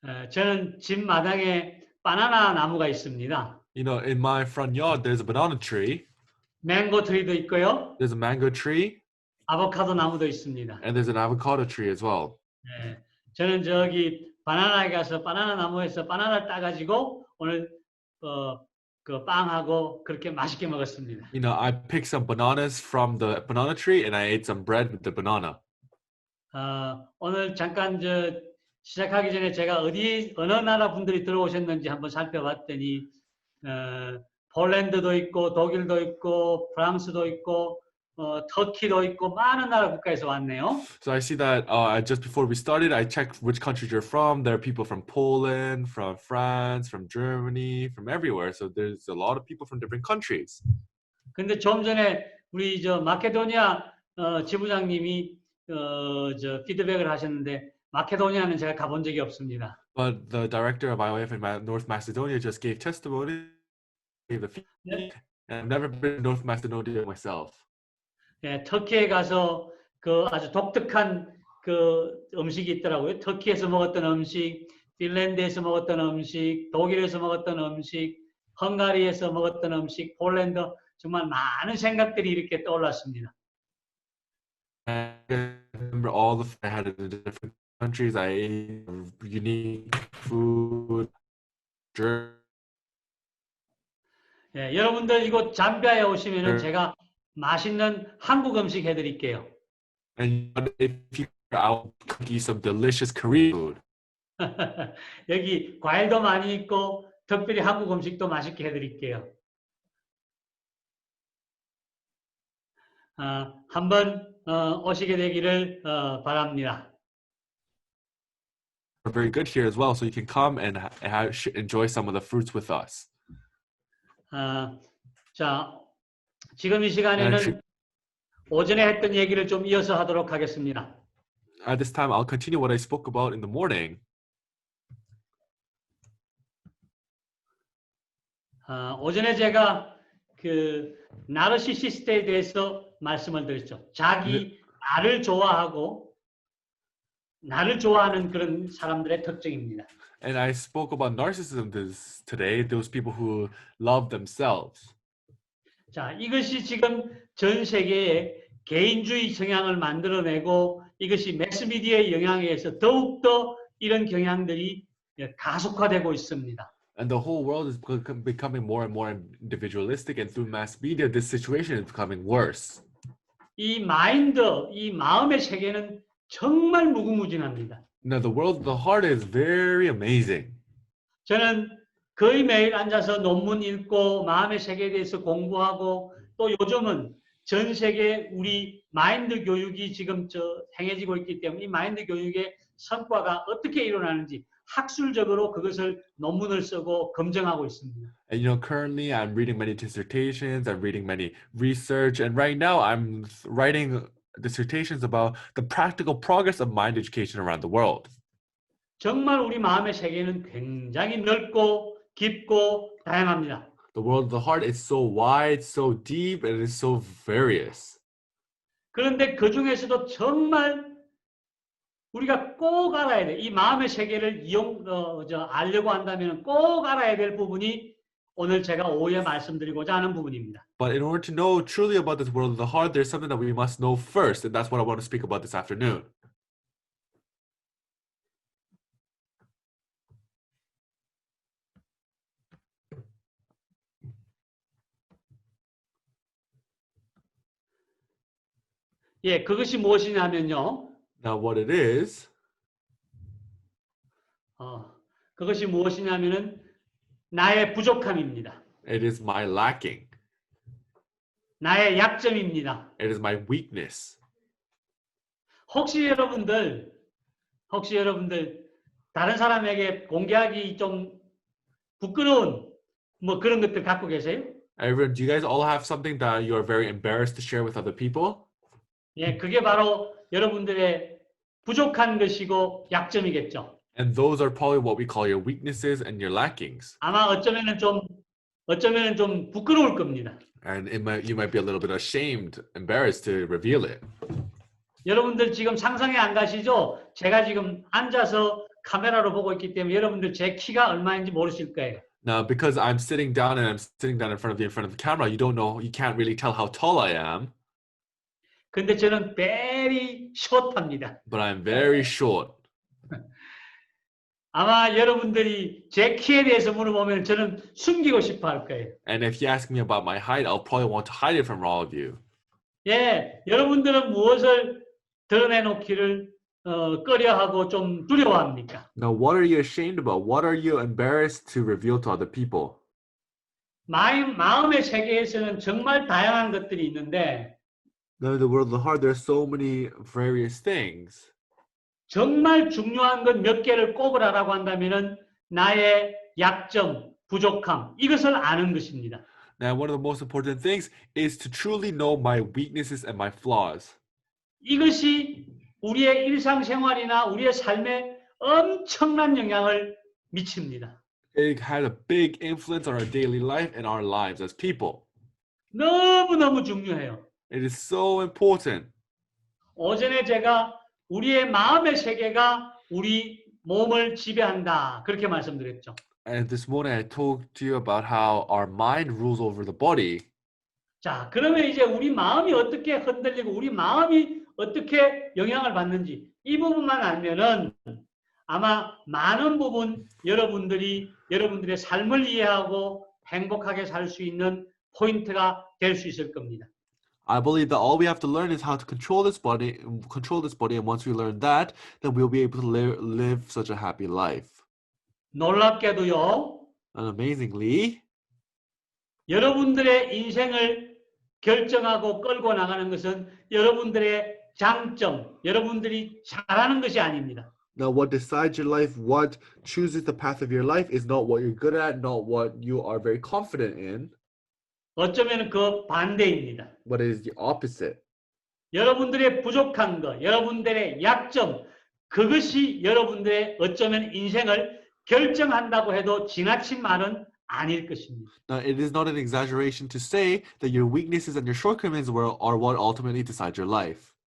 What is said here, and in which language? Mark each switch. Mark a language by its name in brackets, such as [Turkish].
[Korean] 저는 집 마당에 바나나 나무가 있습니다. [English] You know, in my front yard, there's a banana tree, [Korean] 망고 트리도 있고요. [English] there's a mango tree, [Korean] 아보카도 나무도 있습니다. [English] and there's an avocado tree as well. [Korean] 네, 저는 저기 바나나에 가서 바나나 나무에서 바나나를 따가지고 오늘 그 빵하고 그렇게 맛있게 먹었습니다. [English] You know, I picked some bananas from the banana tree and I ate some bread with the banana. [Korean] 오늘 잠깐 시작하기 전에 제가 어느 나라 분들이 들어오셨는지 한번 살펴봤더니 폴란드도 있고 독일도 있고 프랑스도 있고 터키도 있고 많은 나라 국가에서 왔네요. [English] So I see that just before we started, I checked which countries you're from. There are people from Poland, from France, from Germany, from everywhere. So there's a lot of people from different countries. [Korean] 근데 좀 전에 우리 마케도니아 지부장님이 피드백을 하셨는데 마케도니아는 제가 가본 적이 없습니다. [English] But the director of IOF in North Macedonia just gave testimony, gave the feedback, and I've never been to North Macedonia myself. [Korean] 예, 터키에 가서 그 아주 독특한 그 음식이 있더라고요. 터키에서 먹었던 음식, 핀란드에서 먹었던 음식, 독일에서 먹었던 음식, 헝가리에서 먹었던 음식, 폴란드 정말 많은 생각들이 이렇게 떠올랐습니다. [English] I remember all the food I had in the different countries. I ate unique food. [Korean] 예, 여러분들 이곳 잠비아에 오시면은 제가 맛있는 한국 음식 해드릴게요. [English] And if you, I'll cook you some delicious Korean food. [Korean] 여기 과일도 많이 있고 특별히 한국 음식도 맛있게 해드릴게요. 한번 오시게 되기를 바랍니다. [English] We're very good here as well, so you can come and enjoy some of the fruits with us. [Korean] 자, 지금 이 시간에는 오전에 했던 얘기를 좀 이어서 하도록 하겠습니다. [English] At this time, I'll continue what I spoke about in the morning. [Korean] 오전에 제가 그 나르시시스트에 대해서 말씀을 드렸죠. 자기 나를 좋아하고 나를 좋아하는 그런 사람들의 특징입니다. [English] And I spoke about narcissism today, those people who love themselves. [Korean] 자, 이것이 지금 전 세계에 개인주의 성향을 만들어내고 이것이 매스미디어의 영향에 의해서 더욱더 이런 경향들이 가속화되고 있습니다. [English] And the whole world is becoming more and more individualistic, and through mass media, this situation is becoming worse. [Korean] 이 마인드, 이 마음의 세계는 정말 무궁무진합니다. [English] Now, the world of the heart is very amazing. [Korean] 저는 거의 매일 앉아서 논문 읽고 마음의 세계에 대해서 공부하고 또 요즘은 전 세계 우리 마인드 교육이 지금 행해지고 있기 때문에 이 마인드 교육의 성과가 어떻게 일어나는지 학술적으로 그것을 논문을 쓰고 검증하고 있습니다. [English] And currently I'm reading many dissertations, I'm reading many research, and right now I'm writing dissertations about the practical progress of mind education around the world. [Korean] 정말 우리 마음의 세계는 굉장히 넓고 깊고 다양합니다. [English] The world of the heart is so wide, so deep, and it's so various. [Korean] 그런데 그 중에서도 정말 우리가 꼭 알아야 돼. 이 마음의 세계를 알려고 한다면 꼭 알아야 될 부분이 오늘 제가 오후에 말씀드리고자 하는 부분입니다. [English] But in order to know truly about this world of the heart, there's something that we must know first, and that's what I want to speak about this afternoon. [Korean] 예, 그것이 무엇이냐면요. [English] Now, what it is, [Korean] 그것이 무엇이냐면은 나의 부족함입니다. [English] it is my lacking. [Korean] 나의 약점입니다. [English] It is my weakness. [Korean] 혹시 여러분들 다른 사람에게 공개하기 좀 부끄러운 뭐 그런 것들 갖고 계세요? [English] Everyone, do you guys all have something that you are very embarrassed to share with other people? [Korean] 예, 그게 바로 여러분들의 부족한 것이고 약점이겠죠. [English] And those are probably what we call your weaknesses and your lackings. [Korean] 아마 어쩌면은 좀 어쩌면 좀 부끄러울 겁니다. [English] And you might be a little bit ashamed, embarrassed to reveal it. [Korean] 여러분들 지금 상상이 안 가시죠? 제가 지금 앉아서 카메라로 보고 있기 때문에 여러분들 제 키가 얼마인지 모르실 거예요. [English] Now, because I'm sitting down and I'm sitting down in front of the camera, you don't know, you can't really tell how tall I am, [Korean] 근데 저는 [English] very short [Korean] 합니다. [English] but I'm very short. [Korean] 아마 여러분들이 제 키에 대해서 물어보면 저는 숨기고 싶어 할 거예요. [English] And if you ask me about my height, I'll probably want to hide it from all of you. [Korean] 예, 여러분들은 무엇을 드러내놓기를 꺼려하고 좀 두려워합니까? [English] Now, what are you ashamed about? What are you embarrassed to reveal to other people? [Korean] 마음의 세계에서는 정말 다양한 것들이 있는데 [English] Now, in the world of the heart, there are so many various things. [Korean] 정말 중요한 것 몇 개를 꼽으라라고 한다면은 나의 약점, 부족함 이것을 아는 것입니다. [English] Now, one of the most important things is to truly know my weaknesses and my flaws. [Korean] 이것이 우리의 일상생활이나 우리의 삶에 엄청난 영향을 미칩니다. [English] It has a big influence on our daily life and our lives as people. [Korean] 너무너무 중요해요. [English] It is so important. [Korean] 오전에 제가 우리의 마음의 세계가 우리 몸을 지배한다. 그렇게 말씀드렸죠. [English] And this morning I talked to you about how our mind rules over the body. [Korean] 자, 그러면 이제 우리 마음이 어떻게 흔들리고 우리 마음이 어떻게 영향을 받는지 이 부분만 알면은 아마 많은 부분 여러분들의 삶을 이해하고 행복하게 살 수 있는 포인트가 될 수 있을 겁니다. [English] I believe that all we have to learn is how to control this body, and once we learn that, then we'll be able to live such a happy life. [Korean] 놀랍게도요, [English] And amazingly, [Korean] 여러분들의 인생을 결정하고 끌고 나가는 것은 여러분들의 장점, 여러분들이 잘하는 것이 아닙니다. [English] now what decides your life, what chooses the path of your life is not what you're good at, not what you are very confident in, [Korean] 어쩌면 그 반대입니다. [English] but it is the opposite. [Korean] 여러분들의 부족한 것, 여러분들의 약점, 그것이 여러분들의 어쩌면 인생을 결정한다고 해도 지나친 말은 아닐 것입니다. [English] Now, it is not an exaggeration to say that your weaknesses and your shortcomings are what ultimately decide your life.